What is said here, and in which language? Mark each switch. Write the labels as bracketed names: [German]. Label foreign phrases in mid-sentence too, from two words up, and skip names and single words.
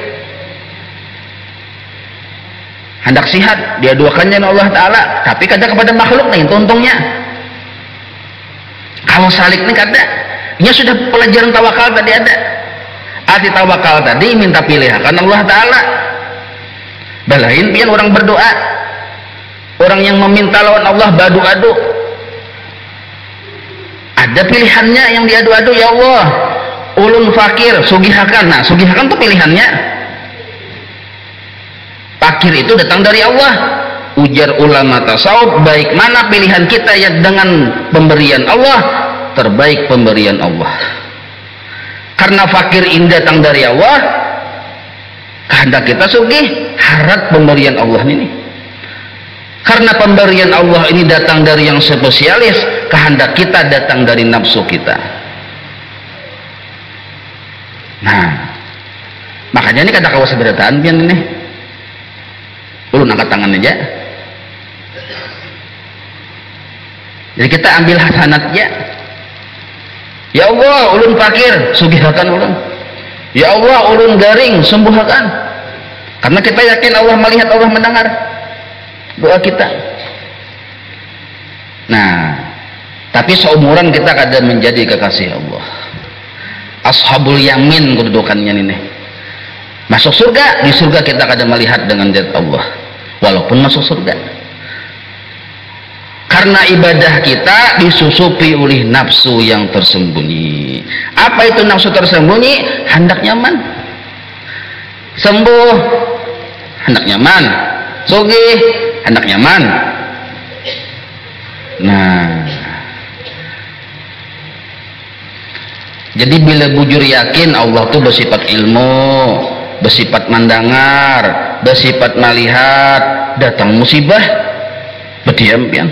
[Banjar] Hendak sihat dia duakannya Allah Ta'ala, tapi kada kepada makhluk nih itu untungnya. Kalau salik ini kada, nya sudah pelajaran tawakal tadi ada. [Indonesian] Arti tawakal tadi minta pilihan Allah Ta'ala. [Banjar] Balain pian orang berdoa, orang yang meminta lawan Allah badu-adu, ada pilihannya yang diadu-adu. Ya Allah ulun fakir sugihakan. Nah sugihakan itu pilihannya. [Indonesian] Fakir itu datang dari Allah. Ujar ulama tasawuf, baik mana pilihan kita ya dengan pemberian Allah, terbaik pemberian Allah. Karena fakir ini datang dari Allah, kehendak kita sugih, harap pemberian Allah ini. Karena pemberian Allah ini datang dari yang spesialis, kehendak kita datang dari nafsu kita. [Banjar] Nah, Makanya ini kata kawas berataan pian ini. Ulun angkat tangan aja. [Indonesian] Jadi kita ambil hasanatnya. [Banjar] Ya Allah, ulun fakir, sugihakan ulun. Ya Allah, ulun garing, sembuhakan. [Indonesian] Karena kita yakin Allah melihat, Allah mendengar doa kita. Nah, tapi seumuran kita kadang menjadi kekasih Allah. [Arabic] Ashabul yamin [Indonesian] kedudukannya ini. Masuk surga, di surga kita kadang melihat dengan zat Allah. Walaupun masuk surga. Karena ibadah kita disusupi oleh nafsu yang tersembunyi. Apa itu nafsu tersembunyi? [Banjar] Hendak nyaman. Sembuh, hendak nyaman. Sugih, hendak nyaman. Nah, jadi bila bujur yakin Allah itu bersifat ilmu, bersifat mendengar, bersifat melihat, datang musibah, berdiam pian.